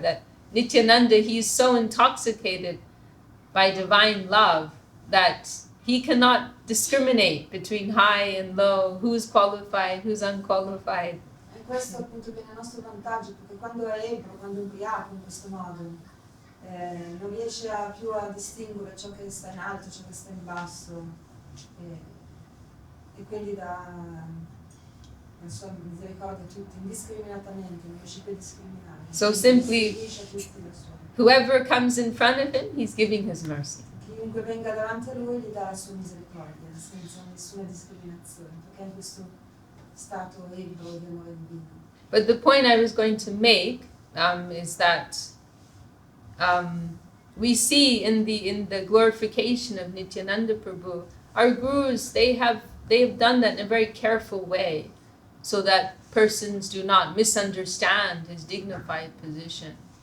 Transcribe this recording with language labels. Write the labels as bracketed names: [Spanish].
[English] That Nityananda, he is so intoxicated by divine love that he cannot discriminate between high and low, who's qualified, who's unqualified. [Italian] E questo appunto viene a nostro vantaggio, perché quando è ebbro, quando è ubriaco in questo modo, non riesce più a distinguere ciò che sta in alto, ciò che sta in basso, e quindi dà la sua misericordia a tutti, indiscriminatamente, non riesce più a discriminare. [English] So simply, whoever comes in front of him, he's giving his mercy. [Italian] Chiunque venga davanti a lui gli dà la sua misericordia, senza nessuna discriminazione, perché è in questo stato ebro di amore divino. [English] But the point I was going to make is that we see in the glorification of Nityananda Prabhu, our gurus, they have done that in a very careful way, so that persons do not misunderstand his dignified position.